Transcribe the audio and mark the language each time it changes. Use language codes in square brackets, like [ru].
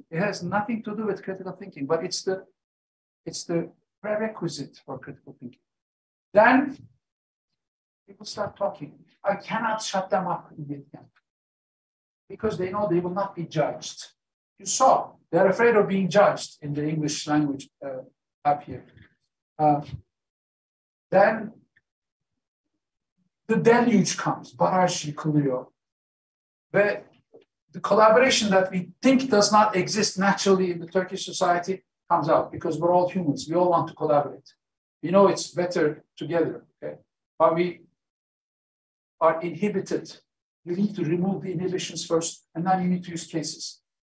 [en] It has nothing to do with critical thinking, but it's the prerequisite for critical thinking. Then people start talking. I cannot shut them up immediately because they know they will not be judged. You saw, they're afraid of being judged in the English language up here. Then the deluge comes, [tr] baraj yıkılıyor. [en] But the collaboration that we think does not exist naturally in the Turkish society comes out because we're all humans. We all want to collaborate. We know it's better together, okay? But we are inhibited. You need to remove the inhibitions first, and then you need to use cases.